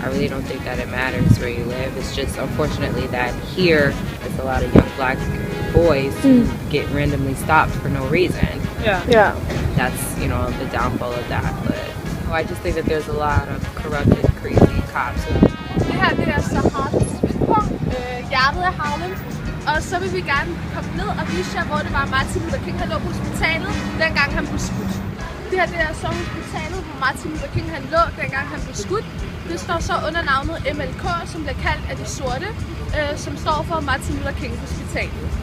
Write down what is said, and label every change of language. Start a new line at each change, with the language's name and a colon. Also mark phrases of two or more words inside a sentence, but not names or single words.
English: I really don't think that it matters where you live. It's just unfortunately that here there's a lot of young black boys who get randomly stopped for no reason. yeah. That's, the downfall of that. But I just think that there's a lot of corrupted, crazy cops.
Danish: Det her det er så Harlems midtpunkt, hjertet af Harlem. Og så vil vi gerne komme ned og vise jer, hvor det var Martin Luther King, han lå på hospitalet, dengang han blev skudt. Det her det er så hospitalet, hvor Martin Luther King han lå, dengang han blev skudt. Det står så under navnet MLK, som bliver kaldt af de sorte, som står for Martin Luther King Hospitalet.